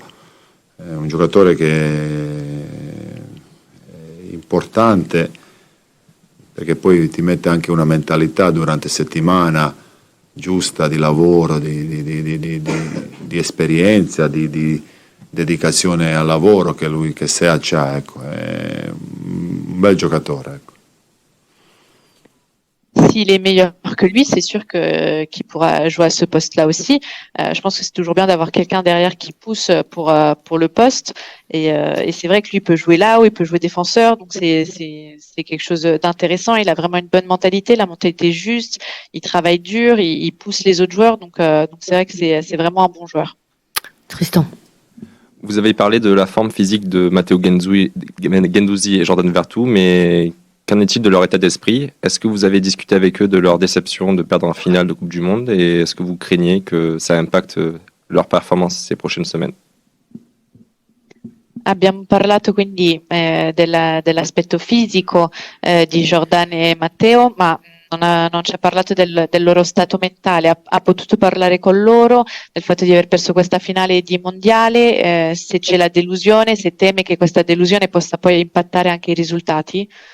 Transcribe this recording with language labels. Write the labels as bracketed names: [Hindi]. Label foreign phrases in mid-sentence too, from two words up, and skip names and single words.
[Italian] È un giocatore che è importante perché poi ti mette anche una mentalità durante settimana giusta di lavoro, di esperienza, di dedicazione al lavoro che Sead c'ha, ecco. È un bel giocatore, ecco. [French] S'il est meilleur que lui, c'est sûr qu'il pourra jouer à ce poste-là aussi. Je pense que c'est toujours bien d'avoir quelqu'un derrière qui pousse pour le poste. Et c'est vrai que lui peut jouer là ou il peut jouer défenseur. Donc c'est quelque chose d'intéressant. Il a vraiment une bonne mentalité, la mentalité juste. Il travaille dur, il pousse les autres joueurs. Donc c'est vrai que c'est vraiment un bon joueur. Tristan. Vous avez parlé de la forme physique de Matteo Guendouzi et Jordan Vertu, mais qu'en est-il de leur état d'esprit? Est-ce que vous avez discuté avec eux de leur déception de perdre en finale de Coupe du Monde et est-ce que vous craignez que ça impacte leur performance ces prochaines semaines? [Italian] Abbiamo parlato quindi dell'aspetto fisico di Jordan e Matteo, ma non ci ha parlato del loro stato mentale. Ha potuto parlare con loro del fatto di aver perso questa finale di mondiale, se c'è la delusione, se teme che questa delusione possa poi impattare anche i risultati?